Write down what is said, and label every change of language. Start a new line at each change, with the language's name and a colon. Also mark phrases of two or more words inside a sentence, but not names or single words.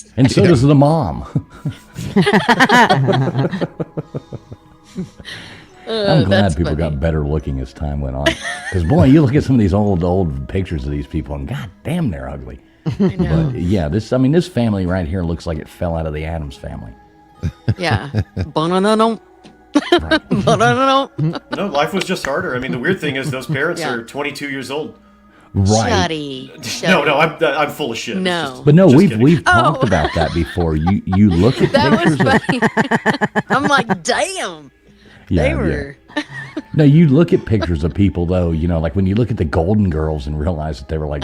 English: And so does the mom. I'm glad that's people funny. got better looking as time went on. Because, boy, you look at some of these old pictures of these people, and god damn, they're ugly. I know. But, yeah, this family right here looks like it fell out of the Addams family. Yeah. Ba-na-na-na. Right. Ba-na-na-na. No, life was just harder. I mean, the weird thing is those parents Yeah. are 22 years old. Right. Shutty. No, I'm full of shit. It's No. just- But no, just we've kidding. talked Oh. about that before. You look at That was pictures of funny. I'm like, damn. They were. No, you look at pictures of people though, like when you look at the Golden Girls and realize that they were like,